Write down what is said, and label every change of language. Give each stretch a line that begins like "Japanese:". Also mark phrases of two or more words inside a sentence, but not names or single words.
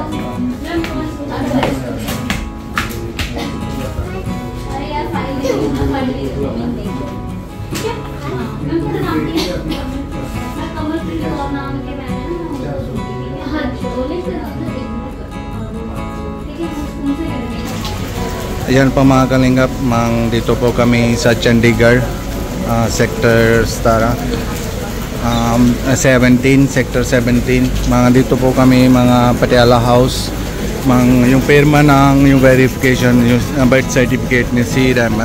Hindi: अरे यार फाइल दे दो ना फाइल दे दो ठीक है हाँ मैं पूरा नाम दिया मैं कमलप्रीत और नाम के मैंने हाँ बोले सर ठीक है उनसे
Filipino: Ayan pa mga kalingap, dito po kami sa Chandigarh, Sector Stara, 17, Sector 17. Dito po kami mga Patiala House, yung pirma ng yung verification, yung
English: birth certificate
Filipino: ni si Ramat.